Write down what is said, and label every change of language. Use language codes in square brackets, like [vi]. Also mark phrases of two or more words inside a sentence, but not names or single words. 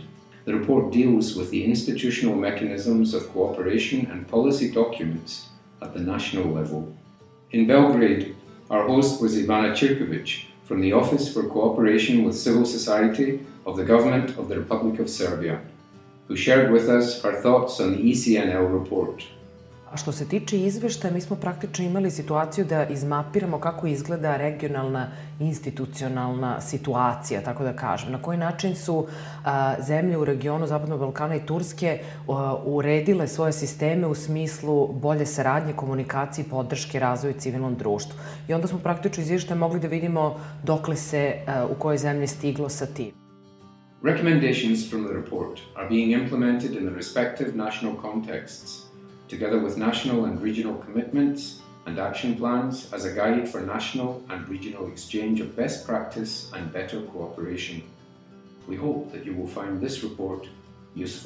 [en] The report deals with the institutional mechanisms of cooperation and policy documents at the national level. In Belgrade, our host was Ivana Cirkovic from the Office for Cooperation with Civil Society of the Government of the Republic of Serbia, who shared with us her thoughts on the ECNL report. [sr] A što se tiče izveštaja, mi smo praktično imali situaciju da izmapiramo kako izgleda regionalna institucionalna situacija, tako da kažem. Na koji način su zemlje u regionu Zapadnog Balkana i Turske uredile svoje sisteme u smislu bolje saradnje, komunikacije i podrške razvoju civilnom društvu. I onda smo praktično iz izveštaja mogli da vidimo dokle se u kojoj zemlji stiglo sa tim. [en] Recommendations from the report are being implemented in the respective national contexts, together with national and regional commitments and action plans as a guide for national and regional exchange of best practice and better cooperation. We hope that you will find this report useful.